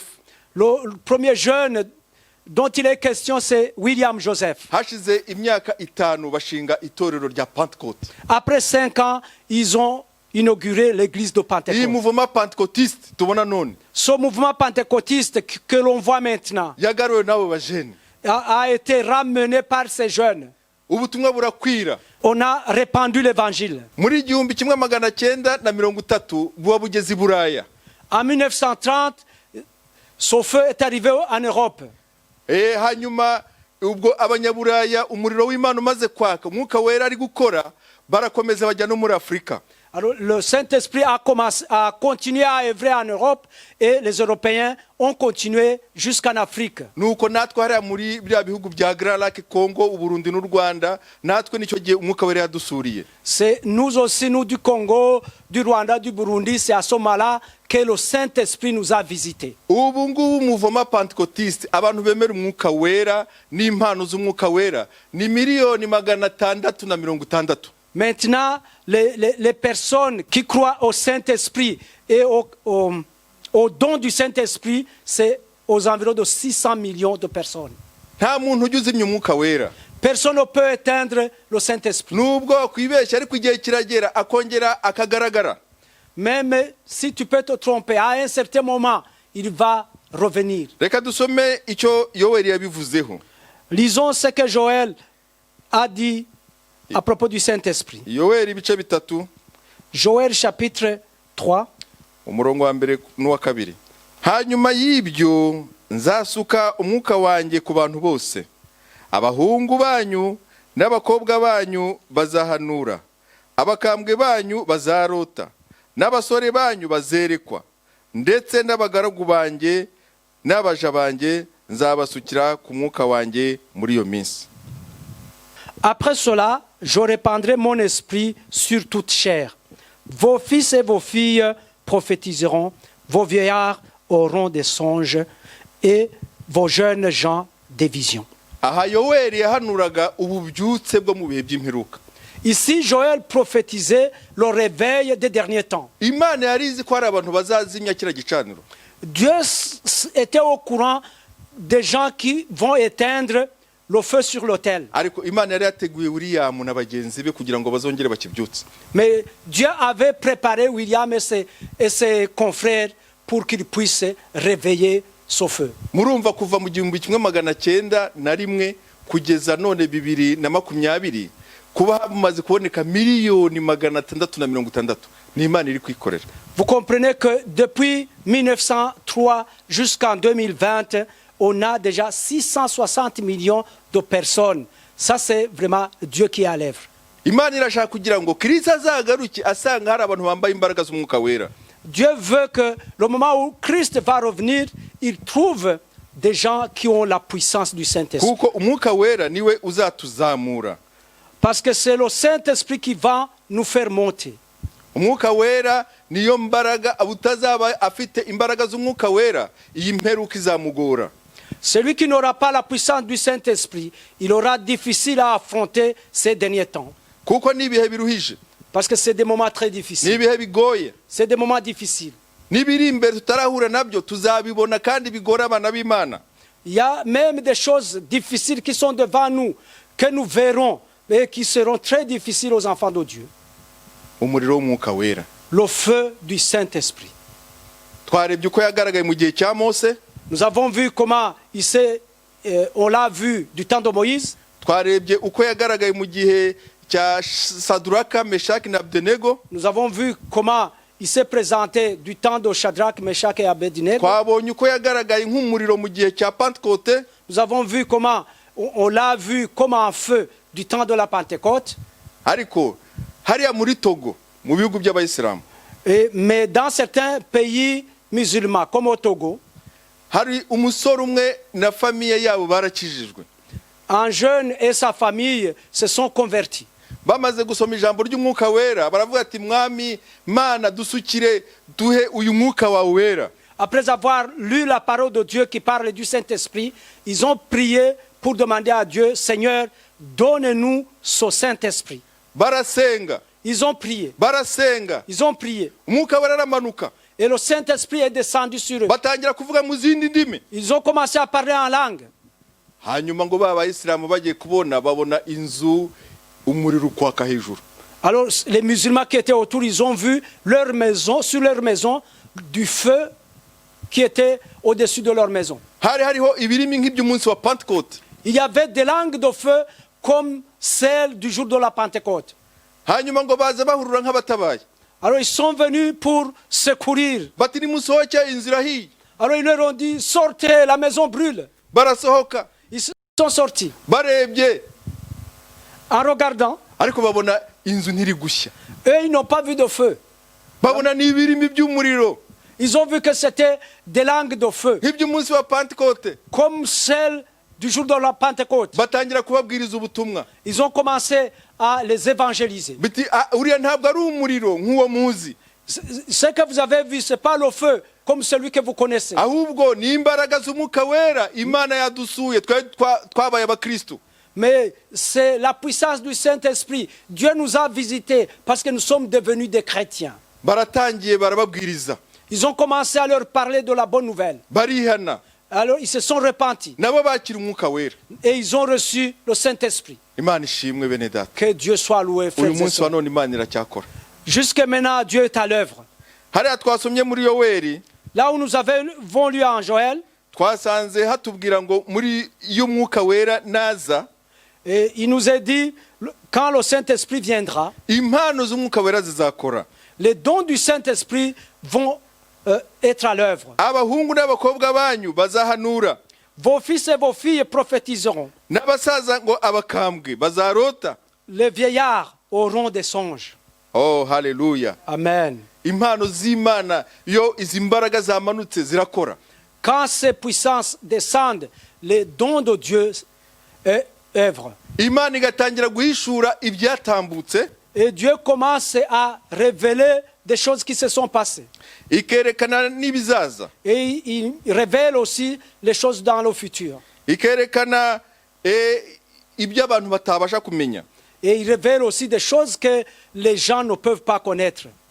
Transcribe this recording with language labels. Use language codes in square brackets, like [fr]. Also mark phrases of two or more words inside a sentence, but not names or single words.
[fr] Le premier jeune dont il est question, c'est William Joseph. [rw] Hashize imyaka 5 bashinga itorero rya Pentecote. [fr] Après 5 ans, ils ont inauguré l'église de [rw] Iyi [fr] Pentecôte. mouvement pentecôtiste [rw] tubona none [fr] Ce mouvement pentecôtiste que l'on voit maintenant [rw] yagaruwe n'abo bajene. [fr] a été ramené par ces jeunes. [rw] Ubutumwa burakwira. [fr] On a répandu l'évangile. [rw] Muri 1930 buba bugeze i Buraya. [fr] En 1930, ce feu est arrivé en Europe. [rw] Hanyuma ubwo abanyaburaya umuriro w'Imana umaze kwaka umwuka wera ari gukora barakomeza bajya no muri Afrika. [fr] Alors, le Saint-Esprit a continué à œuvrer en Europe et les Européens ont continué jusqu'en Afrique. [rw] nuko natwe hariya muri biriya bihugu bya Grand Lac, Congo, Uburundi n'u Rwanda, natwe nicyo gihe umwuka wera yadusuriye. [fr] C'est nous aussi, nous du Congo, du Rwanda, du Burundi, c'est à ce moment-là que le Saint-Esprit nous a visités. [rw] ubu ngubu umuvoma Pentecôtiste, abantu bemera umwuka wera n'impano z'umwuka wera ni 660,000. [fr] Maintenant, les personnes qui croient au Saint-Esprit et au don du Saint-Esprit, c'est aux environs de 600 millions de personnes. [rw] nta muntu ujya uzimya umwuka wera. [fr] Personne ne peut éteindre le Saint-Esprit. [rw] nubwo wakwibeshya ariko igihe kiragera akongera akagaragara. [fr] Même si tu peux te tromper, à un certain moment, il va revenir. [rw] Reka dusome icyo Yoweri yabivuzeho. [fr] Lisons ce que Joël a dit à propos du Saint-Esprit. [rw] Yoweri ibice bitatu, [fr] Joël chapitre 3. [rw] umurongo wa mbere n'uwa kabiri. Hanyuma y'ibyo nzasuka umwuka wanjye ku bantu bose, abahungu banyu n'abakobwa banyu bazahanura, abakambwe banyu bazarota, n'abasore banyu bazerekwa, ndetse n'abagaragu banjye n'abaja banjye nzabasukira ku mwuka wanjye muri iyo minsi. [fr] Après cela, je répandrai mon esprit sur toute chair. Vos fils et vos filles prophétiseront, vos vieillards auront des songes et vos jeunes gens des visions. [rw] Aha Yoweri yahanuraga ububyutse bwo mu bihe by'imperuka. [fr] Ici, Joël prophétisait le réveil des derniers temps. [rw] Imana yari izi ko hari abantu bazazimya kira gicaniro. [fr] Dieu était au courant des gens qui vont éteindre le feu sur l'autel. [rw] Ariko Imana yari yateguye William na bagenzi be kugira ngo bazongere bakibyutse. [fr] Mais Dieu avait préparé William et ses confrères pour qu'ils puissent réveiller ce feu. [rw] Murumva kuva mu 1901 kugeza none 2020 kuba hamaze kuboneka miliyoni 660 ni Imana iri kwikorera. [fr] Vous comprenez que depuis 1903 jusqu'en 2020, on a déjà 660 millions de personnes. Ça, c'est vraiment Dieu qui est à l'œuvre. [rw] Imana irashaka kugira ngo Kristo azagaruke asanga hari abantu bambaye imbaraga z'umwuka wera. [fr] Dieu veut que le moment où Christ va revenir, il trouve des gens qui ont la puissance du Saint-Esprit. [rw] Kuko umwuka wera niwe uzatuzamura. [fr] Parce que c'est le Saint-Esprit qui va nous faire monter. [rw] Umwuka wera niyo mbaraga abutazaba afite imbaraga z'umwuka wera iyi mperuka izamugora. [fr] Celui qui n'aura pas la puissance du Saint-Esprit, il aura difficile à affronter ces derniers temps. [rw] Kuko nibihe biruhije. [fr] Parce que c'est des moments très difficiles. [rw] Nibihe bigoye. [fr] C'est des moments difficiles. [rw] Nibiri imbere tutarahura nabyo tuzabibona kandi bigora abana b'Imana. [fr] Il y a même des choses difficiles qui sont devant nous, que nous verrons, mais qui seront très difficiles aux enfants de Dieu. [rw] Umuriro w'umwuka wera. [fr] Le feu du Saint-Esprit. [rw] Twarebye uko yagaragaye mu gihe cya Mose. [fr] Nous avons vu comment on l'a vu du temps de Moïse. [rw] Twarebye uko yagaragaye mu gihe cya Sadraka, Meshaki na Abednego. [fr] Nous avons vu comment il s'est présenté du temps de Shadrach, Meshach et Abednego. [rw] Twabonye uko yagaragaye nk'umuriro mu gihe cya Pentecôte. [fr] Nous avons vu comment on l'a vu comme un feu du temps de la Pentecôte. [rw] Ariko hariya muri Togo mu bihugu by'abayisilamu. [fr] Mais dans certains pays musulmans comme au Togo, [rw] hari umusore umwe na famiye yabo barakijijwe. [fr] Un jeune et sa famille se sont convertis. [rw] Bamaze gusoma ijambo ry'umwuka wera baravuga ati mwami Mana dusukire duhe uyu mwuka wawe wera. [fr] Après avoir lu la parole de Dieu qui parle du Saint-Esprit, ils ont prié pour demander à Dieu, Seigneur, donne-nous ce Saint-Esprit. [rw] Barasenga. [fr] Ils ont prié. [rw] Barasenga. [fr] Ils ont prié. [rw] Umwuka wera aramanuka. [fr] Et le Saint-Esprit est descendu sur eux. [rw] Batangira kuvuga mu zindi ndimi. [fr] Ils ont commencé à parler en langue. [rw] Hanyuma ngo b'abayisilamu bagiye kubona babona inzu umuriro kwaka hejuru. [fr] Alors les musulmans qui étaient autour, ils ont vu leur maison, sur leur maison, du feu qui était au-dessus de leur maison. [rw] Hari hariho ibirimi nk'iby'umunsi wa Pentecôte. [fr] Il y avait des langues de feu comme celles du jour de la Pentecôte. [rw] Hanyuma ngo baza bahurura nk'abatabaye. [fr] Alors ils sont venus pour secourir. [rw] Bati nimusohoke inzira hiye. [fr] Alors ils leur ont dit, sortez, la maison brûle. [rw] Barasohoka. [fr] Ils sont sortis. [rw] Barebye. [fr] En regardant, [rw] Ariko babona inzu ntiri gushya, [fr] Eux, ils n'ont pas vu de feu. [rw] babona n'ibirimi by'umuriro [fr] Ils ont vu que c'était des langues de feu, [rw] nk'iby'umunsi wa Pentecote. [fr] comme celles du jour de la Pentecôte. [rw] Batangira kubabwiriza ubutumwa [fr] Ils ont commencé à les évangéliser. [rw] biti uriya ntabwo ari umuriro nk'uwo muzi, [fr] Ce que vous avez vu, ce n'est pas le feu comme celui que vous connaissez. [rw] ahubwo ni imbaraga z'umwuka wera Imana yadusuye twabaye abakristo. [fr] Mais c'est la puissance du Saint-Esprit. Dieu nous a visités parce que nous sommes devenus des chrétiens. [rw] Baratangiye barababwiriza, [fr] Ils ont commencé à leur parler de la bonne nouvelle. [rw] barihana, [fr] Alors ils se sont repentis [rw] nabo bakira umwuka wera. [fr] et ils ont reçu le Saint-Esprit. [rw] Imana ishimwe bene data, [fr] Que Dieu soit loué, frères [rw] uyu [fr] et [rw] munsi wa [fr] sœurs. [rw] none Imana iracyakora. [fr] Jusque maintenant, Dieu est à l'œuvre. [rw] Hariya twasomye muri Yoweri, [fr] Là où nous avons lu en Joël, [rw] twasanze hatubwira ngo muri iyo umwuka wera naza, [fr] et il nous est dit, quand le Saint-Esprit viendra, [rw] impano z'umwuka wera zizakora. [fr] les dons du Saint-Esprit vont être à l'œuvre. [rw] Abahungu n'abakobwa banyu bazahanura, [fr] Vos fils et vos filles prophétiseront. [rw] n'abasaza ngo abakambwe bazarota. [fr] Les vieillards auront des songes. [rw] Oh, haleluya. [fr] Amen. [rw] Impano z'Imana iyo izi mbaraga zamanutse zirakora. [fr] Quand ces puissances descendent, les dons de Dieu œuvrent. [rw] Imana igatangira guhishura ibyatambutse, [fr] Et Dieu commence à révéler des choses qui se sont passées. [rw] ikerekana n'ibizaza, [fr] Et il révèle aussi les choses dans le futur. [rw] ikerekana ibyo abantu batabasha kumenya. [fr] Et il révèle aussi des choses que les gens ne peuvent pas connaître.